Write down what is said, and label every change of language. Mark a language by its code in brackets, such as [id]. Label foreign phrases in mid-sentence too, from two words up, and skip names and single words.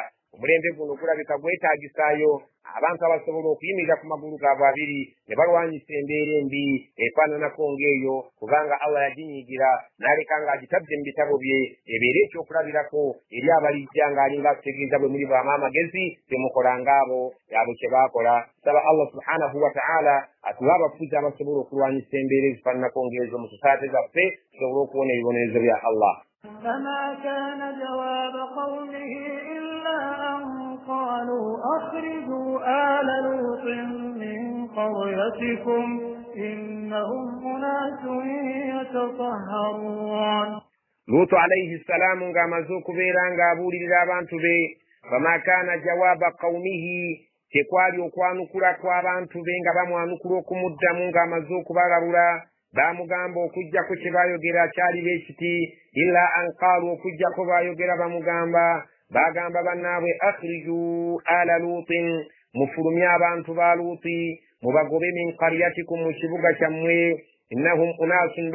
[lg] Omulembe guno gulabika gwetaagisaayo abantu abasobola okuyimirira ku magulu gaabwe abiri ne balwanyisa embeera embi efaananako ng'eyo kubanga Allah yaginyiigira n'aleka ng'agitabye mu bitabo bye ebeere ekyokulabirako eri abalijja ng'alinga akutegeeza bwe muli bwama amagezi temukola ng'abo kye baakola. Saba [ar] الله سبحانه وتعالى [lg] atuwa abafuzi abasobola okulwanyisa embeera ezifaananako ng'ezo mu sosaate zaffe tusobole okuwona ebibonerezo bya Allah. [ar] فما كان جواب قومه إلا أن قالوا أخرجوا آل لوط من قريتكم إنهم أناس يتطهرون. لوط عليه السلام [lg] ng'amaze okubeera ng'abuulirira abantu be [ar] فما كان جواب قومه [lg] tekwali okwanukula kw'abantu be nga bamwanukula okumuddamu ng'amaze okubalabula baamugamba okugjako kye baayogera kyali beekiti [ar] إلا أن [lg] qaalu okugjako baayogera bamugamba baagamba bannaabwe [ar] أخرجوا آل لوط [lg] mufulumye abantu ba luuti mubagobe [ar] من قريتكم [lg] mu kibuga kyammwe [ar] إنهم أناس